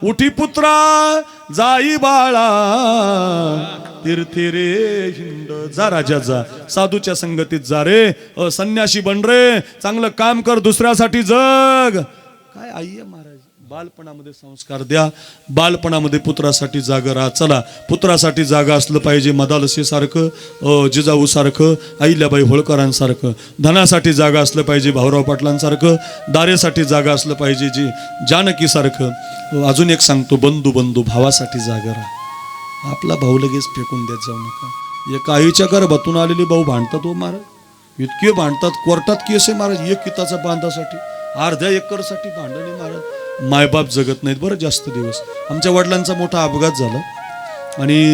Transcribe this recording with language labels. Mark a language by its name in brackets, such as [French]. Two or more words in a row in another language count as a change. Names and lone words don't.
[Marathi] उठी पुत्रा जाई बाळा तीर्थी रे हिंड जा राजा जा साधूच्या संगतीत जा रे संन्याशी बन रे चांगलं काम कर दुसऱ्यासाठी जग काय आई आहे महाराज बालपणामध्ये संस्कार द्या बालपणामध्ये पुत्रासाठी जागा राहा चला पुत्रासाठी जागा असलं पाहिजे मदालसी सारखं जिजाऊ सारखं अहिल्याबाई होळकरांसारखं धनासाठी जागा असलं पाहिजे भाऊराव पाटलांसारखं दारेसाठी जागा असलं पाहिजे जी जानकी सारखं अजून एक सांगतो बंधू बंधू भावासाठी जागा राहा आपला भाऊ लगेच फेकून देत जाऊ नका एका आईच्या गर्भातून आलेले भाऊ भांडतात हो महाराज इतके भांडतात कोर्टात केस आहे महाराज एक किताचा बांधासाठी अर्ध्या एकरसाठी भांडणे महाराज मायबाप जगत नाहीत बरं जास्त दिवस आमच्या वडिलांचा मोठा अपघात झाला आणि